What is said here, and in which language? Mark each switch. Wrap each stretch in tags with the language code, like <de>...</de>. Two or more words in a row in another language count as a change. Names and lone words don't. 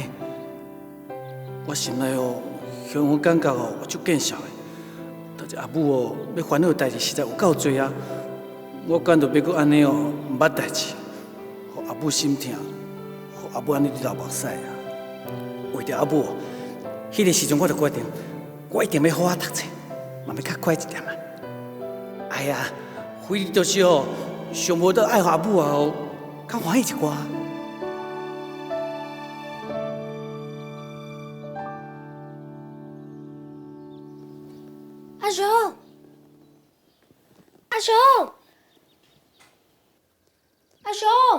<nan>我心内哦，向我感觉哦，足见笑的。但是阿母哦，要烦恼的代志实在有够多啊。我干着要搁安尼哦，毋捌代志，互阿母心疼，互阿母安尼流目屎啊。为着阿母，迄个时阵我就决定，我一定要好好读册，嘛要较乖一点啊。哎呀！为就是哦，想无到爱阿母啊哦，较欢喜一寡。阿雄，阿雄，阿雄，</nan>